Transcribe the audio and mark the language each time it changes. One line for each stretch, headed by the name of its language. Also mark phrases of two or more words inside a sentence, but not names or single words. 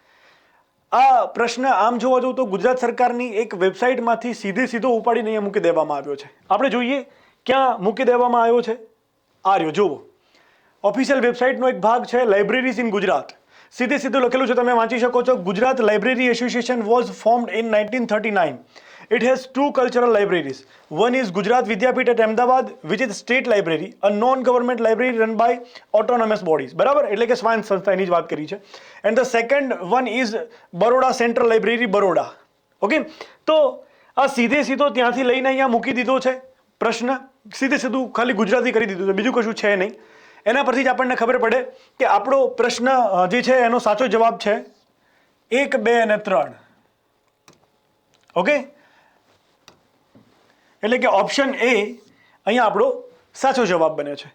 Gujarati: આ પ્રશ્ન આમ જોવા જવું તો ગુજરાત સરકારની એક વેબસાઇટમાંથી સીધો ઉપાડીને અહીંયા મૂકી દેવામાં આવ્યો છે. આપણે જોઈએ ક્યાં મૂકી દેવામાં આવ્યો છે. આ રહ્યો જુઓ, ઓફિશિયલ વેબસાઇટનો એક ભાગ છે
English: libraries in Gujarat.
Gujarati: સીધું લખેલું છે, તમે વાંચી શકો છો.
English: Gujarat Library Association was formed in 1939. It has 2 cultural libraries. One is Gujarat Vidyapeeth at Ahmedabad, which is state library, a non-government library run by autonomous bodies.
Gujarati: બરાબર, એટલે કે સ્વાયત્ત સંસ્થાની જ વાત કરી છે.
English: And the second one is Baroda Central Library, Baroda.
Gujarati: ઓકે, તો આ સીધો ત્યાંથી લઈને અહીંયા મૂકી દીધો છે પ્રશ્ન. સીધું ખાલી ગુજરાતી કરી દીધું છે, બીજું કશું છે નહીં. એના પરથી જ આપણને ખબર પડે કે આપણો પ્રશ્ન જે છે એનો સાચો જવાબ છે 1, 2 અને 3. ઓકે, એટલે કે ઓપ્શન A અહીંયા આપણો સાચો જવાબ બને છે.